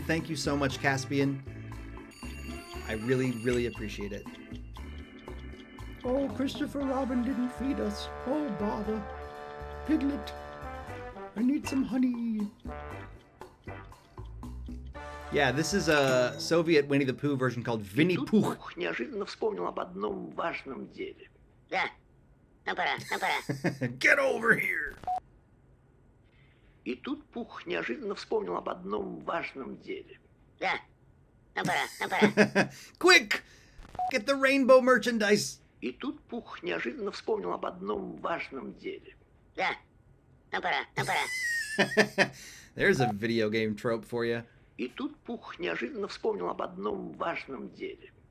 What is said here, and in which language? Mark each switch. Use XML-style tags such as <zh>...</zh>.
<en>Thank you so much, Caspian. I really, really appreciate it. Oh, Christopher Robin didn't feed us. Oh, bother. Piglet, I need some honey. Yeah, this is a Soviet Winnie the Pooh version called Vinny</en> <ru>Тут</ru> <en>Pooh.</en> <ru>Пух неожиданно вспомнил об одном важном деле. Да, нам пора, нам пора.</ru> <en>Get over here!</en> <ru>И тут Пух неожиданно вспомнил об одном важном деле. Да, нам пора, нам пора.</ru> <en>Quick! Get the rainbow merchandise!</en> <ru>И тут Пух неожиданно вспомнил об одном важном деле. Да, нам пора, нам пора.</ru> <en>There's a video game trope for you.</en> <ru>И тут Пух неожиданно вспомнил об одном важном деле.</ru>